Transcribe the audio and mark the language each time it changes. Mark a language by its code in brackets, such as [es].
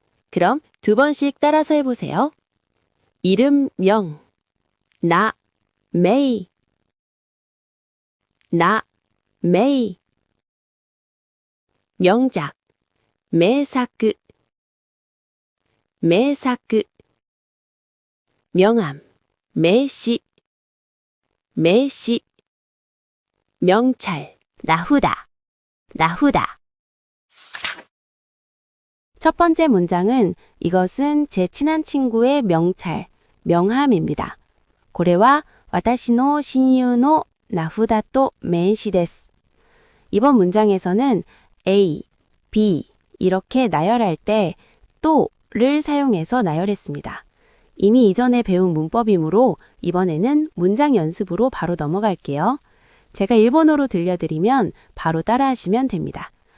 [ko] 그럼 2번씩 따라서 해보세요. 이름 명, 나, 메이, 나, 메이, 명작, 메사크, 메사크, 명함, 메시, 메시, 명찰, 나후다, 나후다. 첫 번째 문장은 이것은 제 친한 친구의 명찰, 명함입니다. [ja] これは私の親友の名札と名刺です. [ko] 이번 문장에서는 A, B 이렇게 나열할 때 또를 사용해서 나열했습니다. 이미 이전에 배운 문법이므로 이번에는 문장 연습으로 바로 넘어갈게요. 제가 일본어로 들려드리면 바로 따라하시면 됩니다.